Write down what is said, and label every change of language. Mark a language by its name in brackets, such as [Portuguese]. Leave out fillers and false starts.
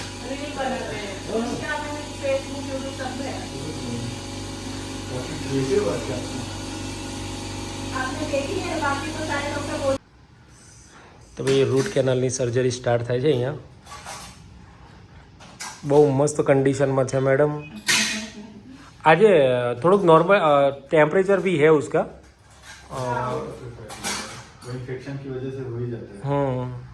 [Hindi] Reel बनाते हैं, Insta में, फेसबुक, यूट्यूब सब में। आपने देखी है, बाकी तो सारे डॉक्टर बोल. [Gujarati] તો ભાઈ રૂટ કેનાલની સર્જરી સ્ટાર્ટ થાય છે અહીંયા. બહુ મસ્ત કન્ડિશનમાં છે મેડમ. આજે થોડુંક [Hindi] नॉर्मल टेम्परेचर भी है उसका, इन्फेक्शन की वजह से हो ही जाता है.